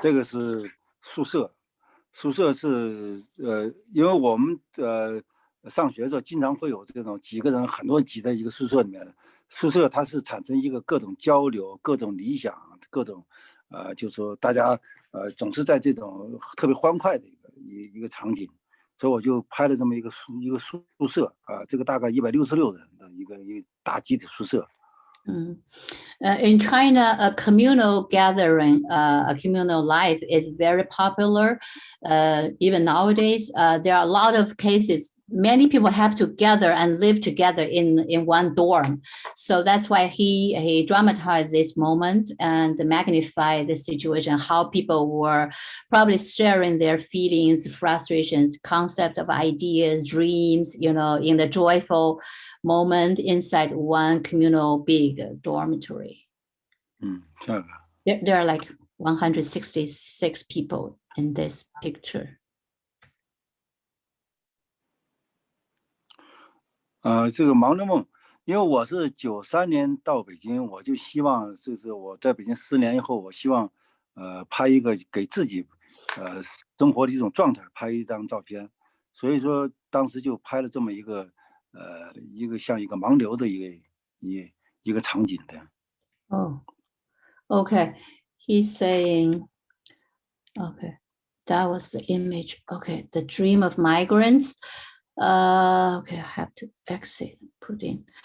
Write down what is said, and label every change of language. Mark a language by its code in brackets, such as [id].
[zh] 这个是宿舍，宿舍是因为我们上学的时候经常会有这种几个人很多人挤在一个宿舍里面，宿舍它是产生一个各种交流、各种理想、各种就是说大家总是在这种特别欢快的一个场景。所以我就拍了这么一个宿舍这个大概166人的一个大集体宿舍。 [en] In China, a communal gathering, a communal life is very popular. Even nowadays, there are a lot of cases. Many people have to gather and live together in one dorm. So that's why he dramatized this moment and magnified the situation, how people were probably sharing their feelings, frustrations, concepts of ideas, dreams, in the joyful moment inside one communal big dormitory. There are like 166 people in this picture. [zh] 这个盲人梦，因为我是93年到北京，我就希望就是我在北京10年以后，我希望拍一个给自己生活的一种状态，拍一张照片。所以说当时就拍了这么一个像一个盲流的一个场景的。 [en] Oh, okay. He's saying, okay, that was the image. Okay, the dream of migrants. Okay, I have to exit, put in.